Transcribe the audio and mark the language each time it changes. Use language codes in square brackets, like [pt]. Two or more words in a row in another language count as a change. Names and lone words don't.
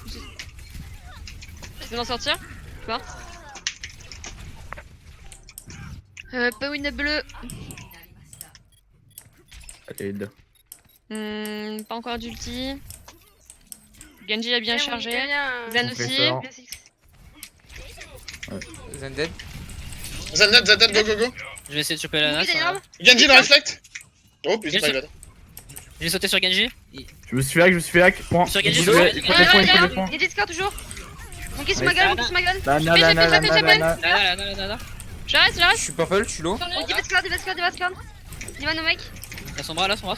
[fr] Je vais m'en sortir. Mort. Pas win bleu. Allez, Pas encore d'ulti. Genji a bien Viens, chargé. viens, viens, Zen Compresseur. aussi. viens, Six. Zen dead. Zen, [en] go, go, go. [fr] Je vais essayer de choper la Monkey, nasse. t'as une arme Genji dans reflect. Oh putain, Bien [en] my bad. [fr] J'ai sauté sur Genji. Je me suis hack, point. Sur Il Genji, faut sur des Genji. points, il faut des points. Genji score toujours. Monkey sur ma Ouais. gueule, Monkey sur ma gueule. La J'appelle. Là. J'arrête, Je j'arrête. suis purple, je suis low. Monkey va score, il va score. Dis-moi no mec. Y'a son bras là, son bras.